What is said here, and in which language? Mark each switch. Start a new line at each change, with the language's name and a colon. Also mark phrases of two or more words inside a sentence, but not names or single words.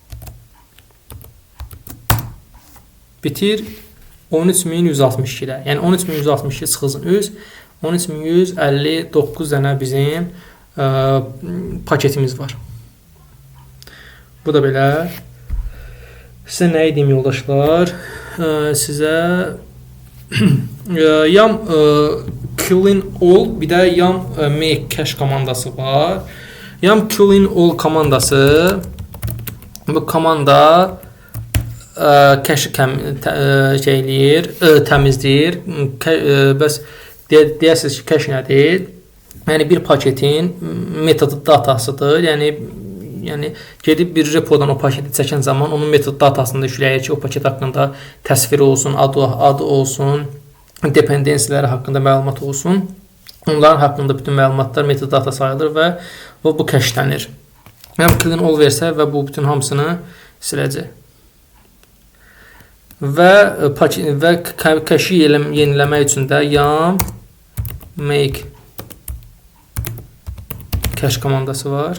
Azerbaijani: Bitir 13.162-də. Yəni 13.162 çıxılsın üz. 13.159 dənə bizim paketimiz var. Bu da belə. Sizə nə edeyim, yoldaşlar? Sizə
English: yam clean all,
Azerbaijani: bir də
English: yam make cache
Azerbaijani: komandası var.
English: Yam clean all
Azerbaijani: komandası, bu komanda cache təmizləyir. Bəs deyəsiniz ki, cache nədir? Yəni bir paketin metod datasıdır. Yəni gedib bir repodan o paketi çəkən zaman onun metod datasını yükləyir ki, o paket haqqında təsviri olsun, adı olsun, dependensiyaları haqqında məlumat olsun. Onların haqqında bütün məlumatlar metod data sayılır və bu cache-lənir.
English: Yam clean all
Azerbaijani: versə və bu bütün hamısını siləcək. Və cache-i yeniləmək üçün də
English: yam make cache
Azerbaijani: komandası var.